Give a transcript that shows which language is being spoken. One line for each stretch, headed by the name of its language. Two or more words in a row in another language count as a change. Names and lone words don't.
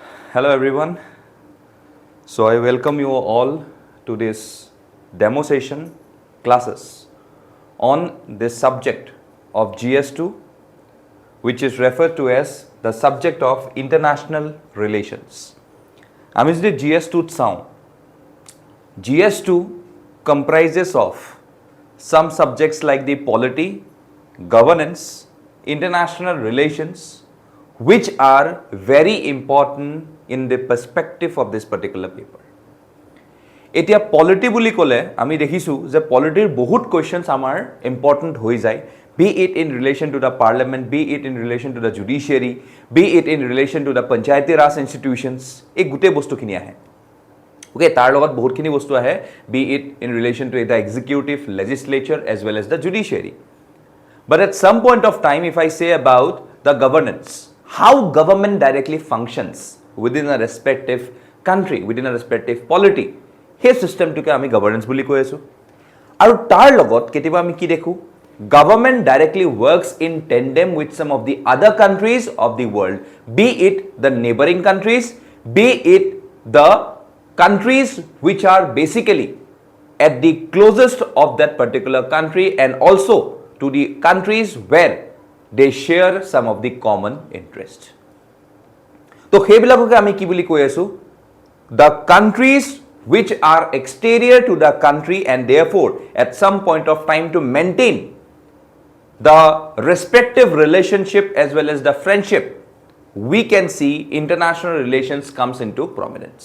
English: Hello everyone. So I welcome you all to this demo session classes on this subject of GS2, which is referred to as the subject of international relations.
Assamese: আমি যদি GS2 চাওঁ,
English: GS2 comprises of some subjects like the polity, governance, international relations, which are very important in the perspective of this particular paper.
Assamese: এতিয়া পলিটি বুলি ক'লে আমি দেখিছোঁ যে পলিটিৰ বহুত কুৱেশ্যনছ আমাৰ ইম্পৰ্টেণ্ট হৈ যায়,
English: be it in relation to the parliament, be it in relation to the judiciary, be it in relation to the panchayati raj institutions,
Assamese: এই গোটেই বস্তুখিনি আহে। Okay, তাৰ লগত বহুতখিনি বস্তু আহে,
English: be it in relation to the executive, legislature as well as the judiciary. But at some point of time, if I say about the governance, how government directly functions within a respective country, within a respective polity,
Assamese: সেই সিস্টেমটোকে আমি গভৰ্নেন্স বুলি কৈ আছোঁ। আৰু তাৰ লগত কেতিয়াবা আমি কি দেখোঁ,
English: government directly works in tandem with some of the other countries of the world, be it the neighbouring countries, be it the countries which are basically at the closest of that particular country and also to the countries where they share some of the common interest.
Assamese: তো সেইবিলাককে আমি কি বুলি কৈ আছোঁ,
English: the countries which are exterior to the country and therefore at some point of time to maintain the respective relationship as well as the friendship, we can see international relations comes into prominence.